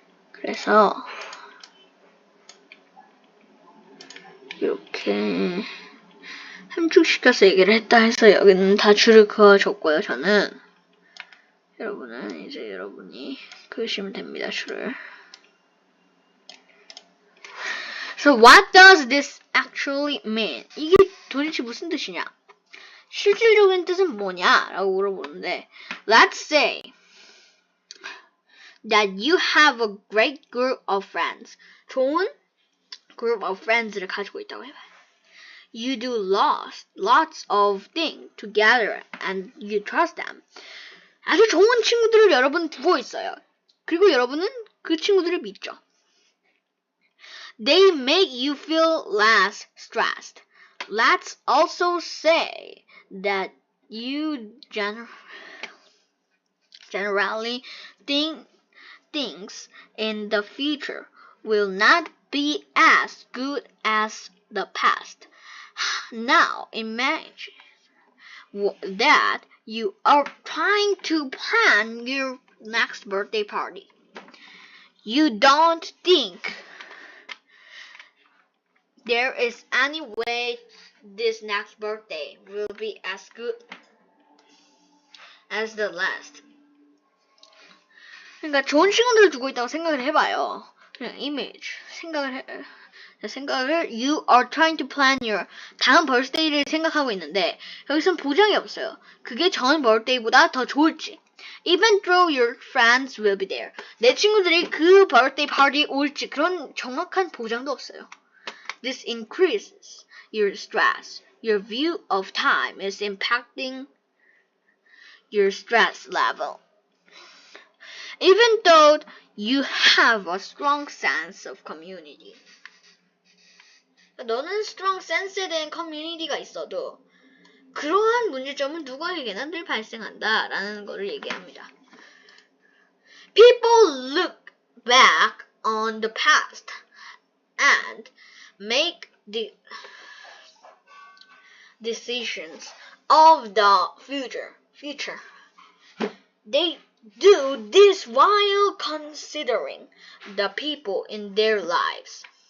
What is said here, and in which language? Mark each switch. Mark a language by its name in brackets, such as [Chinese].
[Korean] 그래서 이렇게 함축시켜서 얘기를 했다 해서 여기는 다 줄을 그어줬고요. 저는 여러분은 이제 여러분이 그으시면 됩니다. 줄을. [English] So what does this actually mean? [Korean] 이게 도대체 무슨 뜻이냐? 실질적인 뜻은 뭐냐? 라고 물어보는데 [English] Let's say that you have a great group of friends. [Korean] 좋은 [English] group of friends [Korean] 를 가지고 있다고 해봐요. [English] You do lots of things together and you trust them. [Korean] 아주 좋은 친구들을 여러분 두고 있어요. 그리고 여러분은 그 친구들을 믿죠. [English] They make you feel less stressed. Let's also say that you generally think things in the future will not be as good as the past. Now imagine that you are trying to plan your next birthday party. You don't think there is any way this next birthday will be as good as the last. [Korean] 그러니까 좋은 친구들을 두고 있다고 생각을 해봐요. 그냥 image 생각을 [English] you are trying to plan your [Korean] 다음 birthday를 생각하고 있는데 여기선 보장이 없어요. 그게 전 birthday보다 더 좋을지. [English] Even though your friends will be there. [Korean] 내 친구들이 그 birthday party에 올지 그런 정확한 보장도 없어요. [English] This increases your stress. Your view of time is impacting your stress level. Even though you have a strong sense of community. [Korean] 너는 [English] strong sense [Korean] 에 대한 커뮤니티가 있어도 그러한 문제점은 누구에게나 늘 발생한다 라는 거를 얘기합니다. [English] People look back on the past and make the decisions of the future. They do this while considering the people in their lives.